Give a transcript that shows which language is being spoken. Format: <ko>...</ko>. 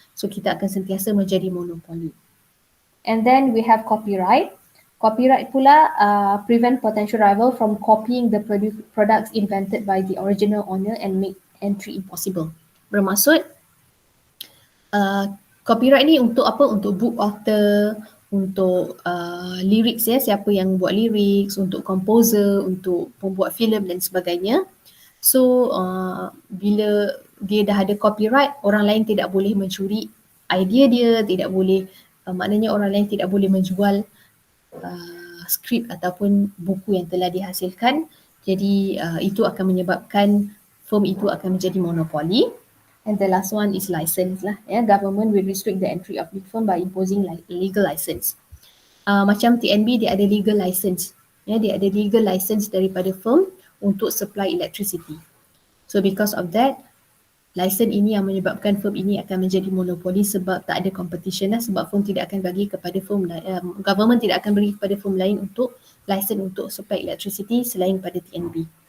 <ms>So kita akan sentiasa menjadi monopoli.</ms> <en>And then we have copyright. Copyright pula prevent potential rival from copying the products invented by the original owner and make entry impossible.</en> <ms>Bermaksud copyright ni untuk apa? Untuk book author, untuk lyrics, ya, siapa yang buat lyrics, untuk composer, untuk pembuat filem dan sebagainya. So bila dia dah ada copyright, orang lain tidak boleh mencuri idea dia, tidak boleh maknanya orang lain tidak boleh menjual skrip ataupun buku yang telah dihasilkan. Jadi itu akan menyebabkan firm itu akan menjadi monopoli.</ms> <en>And the last one is license lah. Ya, government will restrict the entry of new firm by imposing legal license.</en> <ms>Macam TNB dia ada legal license. Ya, dia ada legal license daripada firm untuk supply electricity.</ms> <en>So because of that,</en> <ms>license ini yang menyebabkan firm ini akan menjadi monopoli sebab tak ada competition lah, sebab firm tidak akan bagi kepada firm government tidak akan bagi kepada firm lain untuk license untuk supply electricity selain pada TNB.</ms>